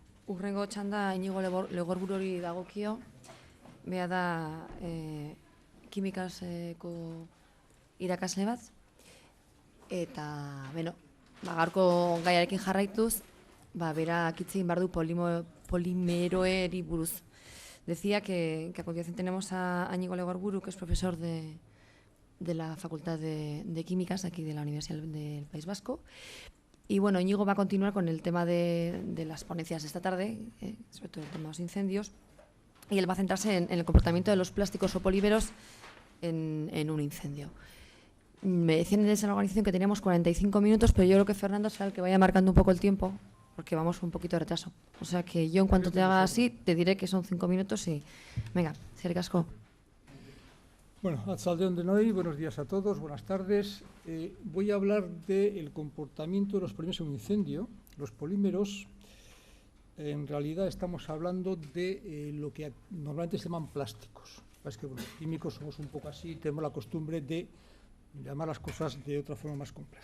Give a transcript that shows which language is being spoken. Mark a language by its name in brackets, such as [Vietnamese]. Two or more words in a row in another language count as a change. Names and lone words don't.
[Basque] Urrengo txanda Inigo Legorburori dagokio, bea da kimikaseko irakasle bat, eta, gaurko gaiarekin jarraituz, berak hitz egin behar du polimeroeri buruz. [Spanish] Decía que a continuación tenemos a Iñigo Legorburu, que es profesor de la Facultad de Químicas aquí de la Universidad del País Vasco. Y bueno, Iñigo va a continuar con el tema de las ponencias de esta tarde, sobre todo el tema de los incendios, y él va a centrarse en el comportamiento de los plásticos o polímeros en un incendio. Me decían desde la organización que teníamos 45 minutos, pero yo creo que Fernando será el que vaya marcando un poco el tiempo, porque vamos un poquito de retraso. O sea que yo en cuanto te haga así, te diré que son 5 minutos y... Venga, [Basque] eskerrik asko. Bueno, Arratsalde-on denoi, [Spanish] buenos días a todos, buenas tardes. Voy a hablar del comportamiento de los polímeros en un incendio. Los polímeros, en realidad estamos hablando de lo que normalmente se llaman plásticos. Es que los químicos somos un poco así, tenemos la costumbre de llamar las cosas de otra forma más compleja.